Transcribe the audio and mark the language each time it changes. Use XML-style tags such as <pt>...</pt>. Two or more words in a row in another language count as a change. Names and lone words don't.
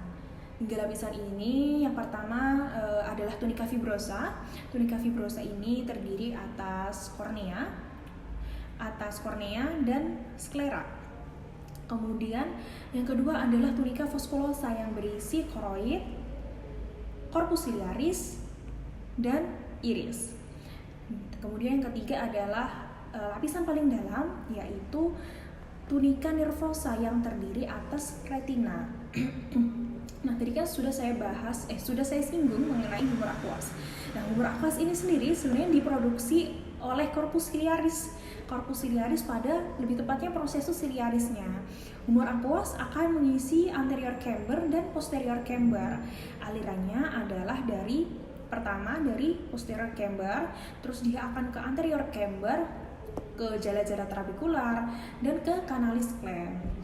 <id>3 lapisan ini yang pertama adalah</id> <la>tunica fibrosa. Tunica fibrosa</la> <id>ini terdiri atas kornea, dan sklera. Kemudian yang kedua adalah</id> <la>tunica vasculosa</la> <id>yang berisi koroid,</id> <la>corpus ciliaris,</la> <id>dan iris. Kemudian yang ketiga adalah lapisan paling dalam yaitu</id> <la>tunica nervosa</la> <id>yang terdiri atas retina. Nah, tadi kan sudah saya singgung mengenai</id> <la>humor aqueous.</la> <id>Nah,</id> <la>humor aqueous</la> <id>ini sendiri sebenarnya diproduksi oleh</id> <la>corpus ciliaris. Corpus ciliaris</la> <id>pada lebih tepatnya prosesus ciliarisnya.</id> <la>Humor aqueous</la> <id>akan mengisi</id> <en>anterior chamber</en> <id>dan</id> <en>posterior chamber.</en> <id>Alirannya adalah pertama dari</id> <en>posterior chamber,</en> <id>terus dia akan ke</id> <en>anterior chamber,</en> <id>ke jala-jala trabekular, dan ke canalis gland.</id>